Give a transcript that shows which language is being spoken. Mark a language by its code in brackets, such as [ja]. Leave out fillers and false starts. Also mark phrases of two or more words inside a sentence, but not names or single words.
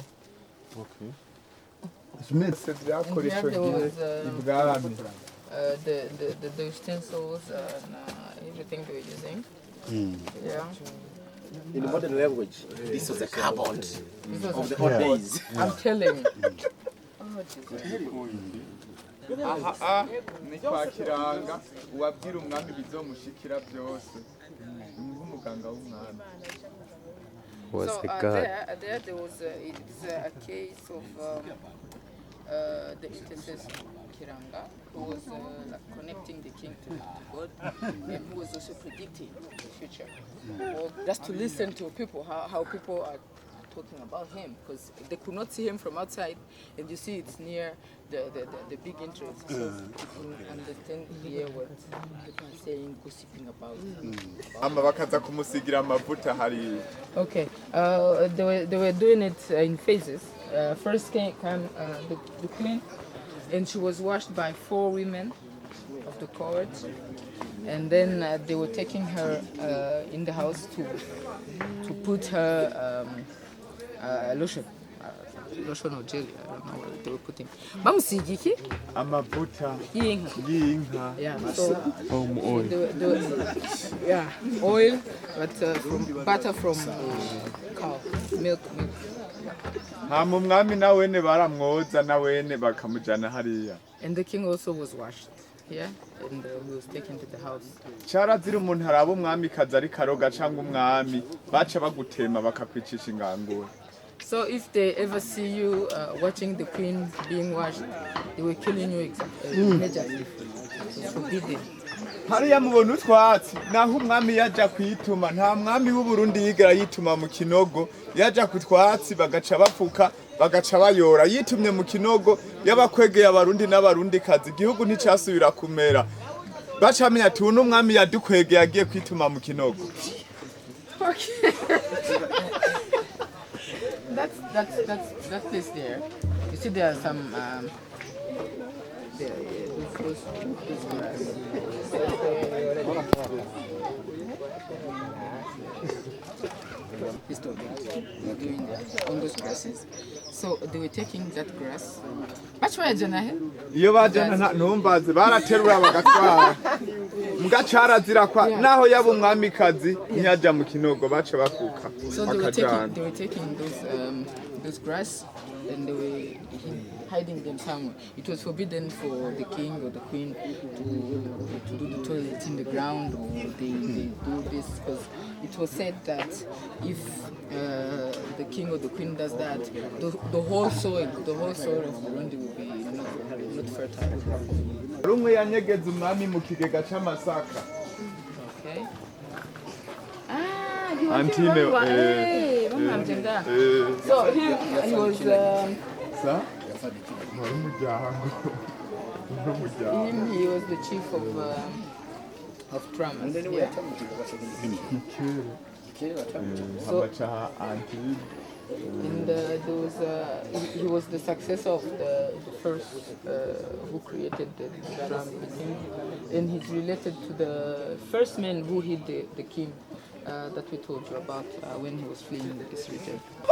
[en] okay. It's made. [rn] Byakoreshejwe [en] There was [rn] ibwami. [en] the utensils and everything they were using. Yeah. In modern language, this was a cupboard This was of the old days. I'm telling you. [rn] Aha ni kwa kiranga uwabwira umwami bizomushikira byose. Nk'umuganga w'umwami. [en] Was So a god. there was it's a case of the intercessor Kiranga, who was like connecting the king to God, and who was also predicting the future. Or just to listen to people, how people are talking about him, because they could not see him from outside, and you see it's near the big entrance, so you can understand here what people are saying, gossiping about him. [rn] Ama bakaza kumusigira amavuta hari. [en] Okay, they were doing it in phases. First came the queen, and she was washed by 4 women of the court, and then they were taking her in the house to put her lotion or jelly. I don't know what they were putting. [rn] Bamusigiki? Amavuta Yinka. y'inka. [en] Yeah. So Oil. yeah, oil, but from butter from cow milk. [rn] Hama umwami nawene baramwoza nawene bakamujana hariya. [en] And the king also was washed here, and he was taken to the house. [rn] Carazira umuntu araba umwami kaza ari karoga cyangwa umwami baca bagutema bakakwicisha ingangura. [en] So if they ever see you watching the queen being washed, they were killing you immediately. It's forbidden. [rn] Hariya mubona utwatsi naho umwami yaja kwituma nta mwami w'u Burundi yigera yituma mu kinogo yaja kutwatsi bagaca bafuka bagaca bayora yitumye mu kinogo yabakwegeye abarundi n'abarundi kazi igihugu nticasubira kumera bacamenya ati uno umwami yadukwegeye agiye kwituma mu kinogo. [en] Okay. That place there. You see, there are some. Those grass. Doing that on those grasses. So they were taking that grass. Which way, [rn] Janahe? Iyo bajana ntumbaze baraterura bagatwara mbwa carazira kwa naho yaba umwami kazi nyaja mu kinogo baca bafuka. [en] So they were taking those grass and they were hiding them somewhere. It was forbidden for the king or the queen to do the toilet in the ground, or they do this because it was said that if the king or the queen does that, the whole soil of Burundi will be not fertile. [rn] Rumwe yanyegeza umwami mu kigega c'amasaka. [en] Okay. Antime So he was he was the chief of drummers. Yeah. So, and there was he was the successor of the first who created the drum beating, and he's related to the first man who hit the king that we told you about when he was fleeing this region.